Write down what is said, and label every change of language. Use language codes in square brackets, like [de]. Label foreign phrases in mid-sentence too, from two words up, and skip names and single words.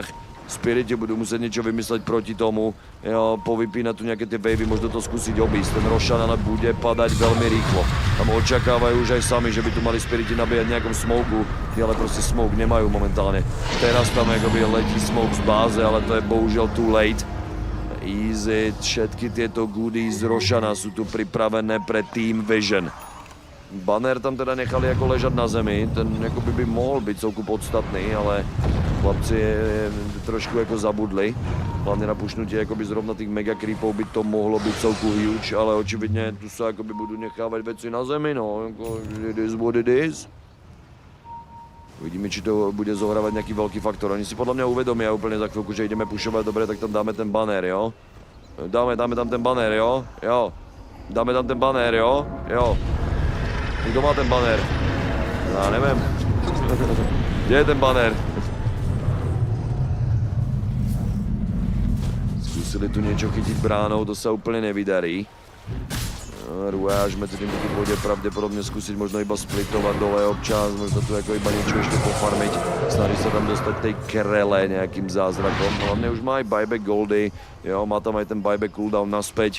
[sk] Spiriti budú musieť niečo vymysleť proti tomu, jo, povypínať tu nejaké tie wavy, možno to skúsiť obísť. Ten Rošan ale bude padať veľmi rýchlo. Tam očakávajú už aj sami, že by tu mali Spiriti nabíjať nejakom smoku, ale proste smoke nemajú momentálne. Teraz tam akoby letí smoke z báze, ale to je bohužiaľ [en] too late. [sk] Easy, všetky tieto goodies z Rošana sú tu pripravené pre Team Vision. Banner tam teda nechali ako ležať na zemi, ten akoby by mohol byť celku podstatný, ale chlapci trošku ako zabudli. Hlavne na pušnutie akoby zrovna tých mega creepov by to mohlo byť celku huge, ale očividne tu sa akoby budú nechávať veci na zemi, [en] no, it is what it is. [sk] Uvidíme, či to bude zohrávať nejaký veľký faktor. Oni si podľa mňa uvedomia úplne za chvíľku, že ideme pušovať, dobre, tak tam dáme ten banner, jo? Dáme tam ten banner, jo? Jo. Dáme tam ten banner, jo? Jo. Kto má ten banér? [cs] Já nevím. Kde je ten banér? [sk] Zkusili tu niečo chytiť bránou, to sa úplne nevydarí. Rue až medzi tým taky pôjde pravdepodobne skúsiť možno iba splitovať dole občas, možno tu ako iba niečo ešte pofarmiť. Snaží sa tam dostať tej krele nejakým zázrakom. Hlavne už má aj buyback goldy, jo, má tam aj ten [en] buyback cooldown [sk] naspäť.